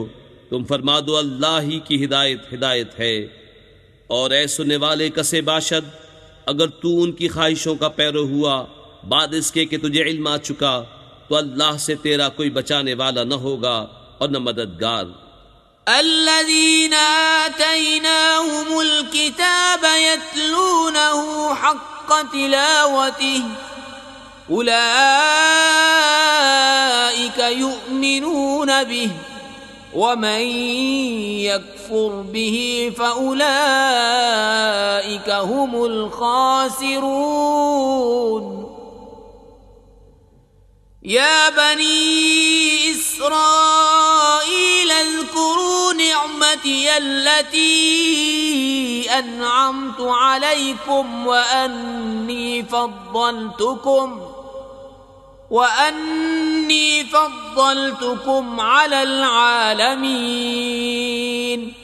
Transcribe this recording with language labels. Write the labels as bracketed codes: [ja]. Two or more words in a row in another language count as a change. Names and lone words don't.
[ur] تم فرما دو اللہ ہی کی ہدایت ہے. اور اے سننے والے [fa] کسے باشد, [ur] اگر تو ان کی خواہشوں کا پیرو ہوا بعد اس کے کہ تجھے علم آ چکا، تو اللہ سے تیرا کوئی بچانے والا نہ ہوگا اور نہ مددگار. [ar] الذين آتيناهم الكتاب يتلونه حق تلاوته أولئك يؤمنون به ومن يكفر به فأولئك هم الخاسرون. يا بني إسرائيل اذكروا نعمتي التي أنعمت عليكم وأني فضلتكم على العالمين.